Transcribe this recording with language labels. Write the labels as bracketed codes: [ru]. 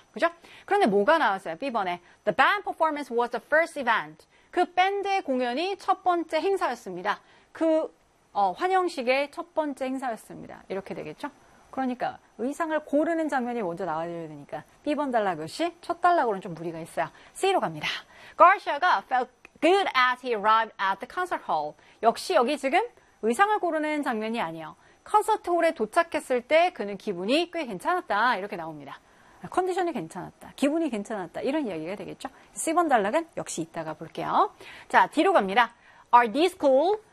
[ko] 그죠? 그런데 뭐가 나왔어요? B번에. [en] The band performance was the first event. [ko] 그 밴드의 공연이 첫 번째 행사였습니다. 그 환영식의 첫 번째 행사였습니다. 이렇게 되겠죠? 그러니까 의상을 고르는 장면이 먼저 나와줘야 되니까 B번 달락 역시 첫 달락으로는 좀 무리가 있어요. C로 갑니다. [en] Garcia가 felt good as he arrived at the concert hall. [ko] 역시 여기 지금 의상을 고르는 장면이 아니에요. 콘서트 홀에 도착했을 때 그는 기분이 꽤 괜찮았다. 이렇게 나옵니다. 컨디션이 괜찮았다. 기분이 괜찮았다. 이런 이야기가 되겠죠? C번 달락은 역시 이따가 볼게요. 자, D로 갑니다. [en] Are these cool?